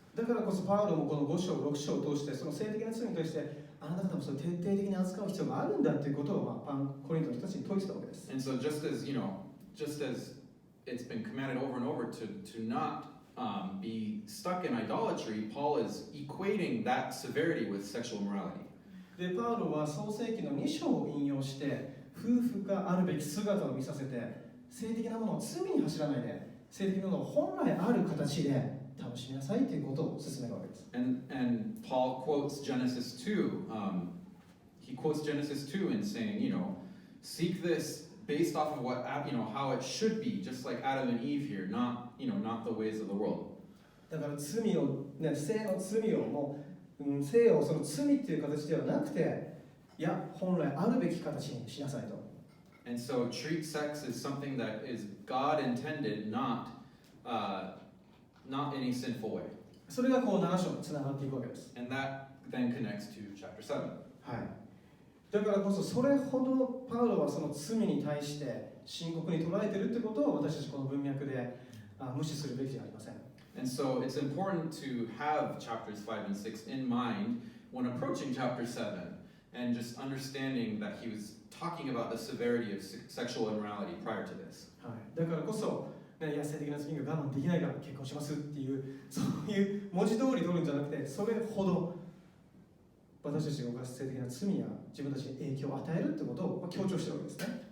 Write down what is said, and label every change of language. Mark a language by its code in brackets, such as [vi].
[ja] だからこそパウロもこの5章6章を通してその性的な罪に対してあなた方もそれ徹底的に扱う必要があるんだということを、コリントの人たちに説いてたわけです。 [en] And so just as it's been commanded over and over to not be stuck in idolatry, Paul is equating that severity with sexual immorality. [ja] でパウロは創世記の2章を引用して夫婦があるべき姿を見させて性的なものを罪に走らないで性的なものを本来ある形で楽しみなさいということを勧めるわけです。 [en] And Paul quotes Genesis 2. He quotes Genesis 2 in saying, seek this based off of what how it should be, just like Adam and Eve here, not the ways of the world. [ja] だから罪をね、性の罪をもう、性をその罪っていう形ではなくて、いや本来あるべき形にしなさいと。 [en] And so treat sex as something that is God intended, not in a sinful way. [ja] それがこう7章につながっていくわけです。 [en] And that then connects to chapter 7. [ja] はい。だからこそそれほどパウロはその罪に対して深刻に捉えているってことを私たちこの文脈で無視するべきじゃありません。 [en] And so it's important to have chapters 5 and 6 in mind when approaching chapter 7 and just understanding that he was talking about the severity of sexual immorality prior to this. [ja] はい。だからこそ、ね、野生的な罪が我慢できないから結婚しますっていうそういう文字通り取るんじゃなくてそれほど私たちが犯す性的な罪や自分たちに影響を与えるってことを強調してるわけですね。